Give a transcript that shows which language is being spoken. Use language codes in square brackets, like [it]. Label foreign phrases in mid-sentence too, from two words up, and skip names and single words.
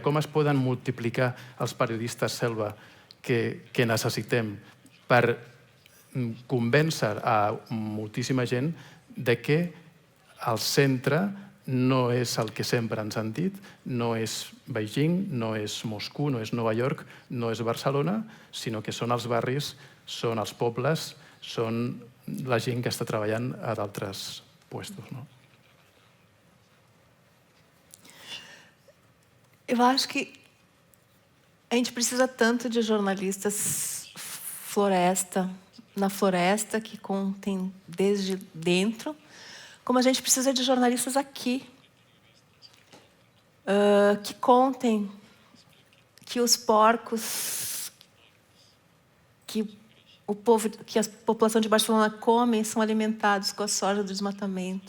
[ca] Com es poden multiplicar els periodistes selva que necessitem per convèncer a moltíssima gent de que el centre no és el que sempre ens han dit, no és Beijing, no és Moscou, no és Nova York, no és Barcelona, sinó que són els barris, són els pobles, són la gent que està treballant a d'altres puestos. [pt] Eu acho que a gente precisa tanto de jornalistas na floresta, que contem desde dentro, como a gente precisa de jornalistas aqui, que contem que os porcos que a população de Barcelona come são alimentados com a soja do desmatamento.